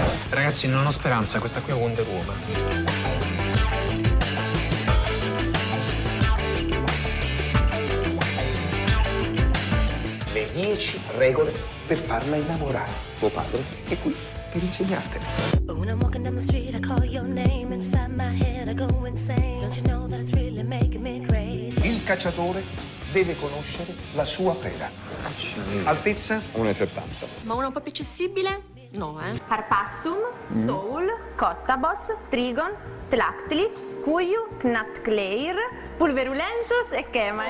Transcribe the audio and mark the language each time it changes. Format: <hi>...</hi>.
<it>Ragazzi, non ho speranza, questa qui è Wonder Woman. Le 10 regole per farla innamorare. Tuo padre è qui per insegnartele.</it> <en>When I'm walking down the street, I call your name. Inside my head, I go insane. Don't you know that it's really making me crazy?</en> <it>Il cacciatore deve conoscere la sua preda. Altezza? 1,70. Ma una un po' più accessibile? No, Harpastum, Soul, Cottabos, Trigon, Tlactli, Cuiu, Knatkleir, Pulverulentus e Kemari.</it>